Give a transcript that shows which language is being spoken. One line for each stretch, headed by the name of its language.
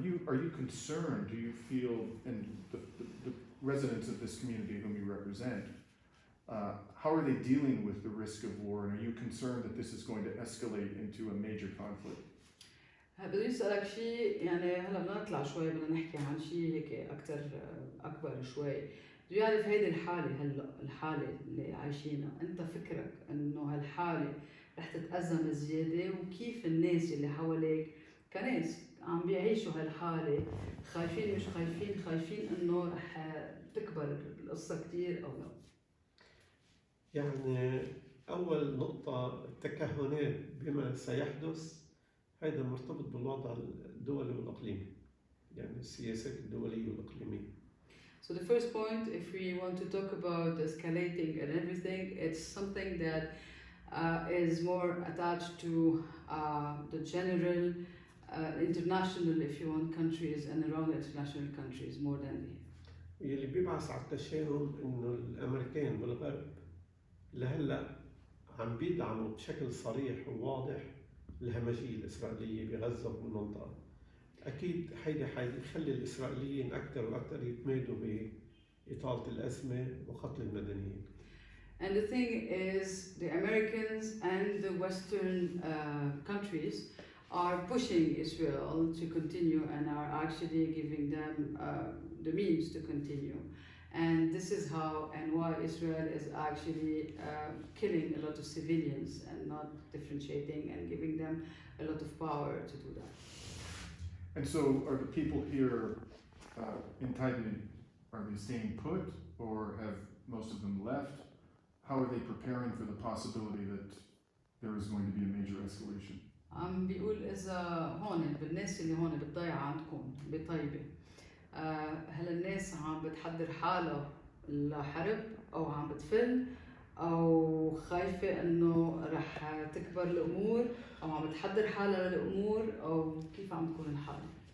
English: Are you concerned? Do you feel, and the residents of this community whom you represent, how are they dealing with the risk of war, and are you concerned that this is going to escalate into a major conflict?
Arabic: بدي أسألك شيء، يعني هلا بدنا نطلع شوي، بدنا نحكي عن شيء هيك أكثر أكبر شوي. بدي أعرف هيدي الحالة هلا، الحالة اللي عايشينها، أنت فكرك إنه هالحالة رح تتأزم زيادة، وكيف الناس اللي حواليك كناس عم بيعيشوا هالحالة، خايفين مش خايفين، خايفين إنه رح تكبر القصة كتير أو لا؟ يعني أول نقطة التكهنات بما سيحدث هذا مرتبط بالوضع الدولي والإقليمي، يعني السياسات الدولية والإقليمية.
English: So the first point, if we want to talk about escalating and everything, it's something that is more attached to the general, international, if you want, countries and around international countries more than the.
Arabic: اللي بيبعث على التشاؤم إنه الأمريكان والغرب لهلا عم بيدعموا بشكل صريح وواضح الهمجية الإسرائيلية بغزة وبالمنطقة. أكيد هيدي حيخلي الإسرائيليين أكثر وأكثر يتمادوا بإطالة الأزمة وقتل المدنيين.
English: And the thing is, the Americans and the Western countries are pushing Israel to continue and are actually giving them the means to continue. And this is how and why Israel is actually killing a lot of civilians and not differentiating and giving them a lot of power to do that. And so are the people here in Taybeh, are they staying put, or have most of them left? How are they preparing for the possibility that there is going to be a major escalation?
Arabic: عم بيقول إذا هون بالناس اللي هون بالضيعة عندكم بطيبة، هل الناس عم بتحضر حالها لحرب أو عم بتفل أو خايفة إنه رح تكبر الأمور أو عم بتحضر حالها للأمور، أو كيف عم تكون الحالة؟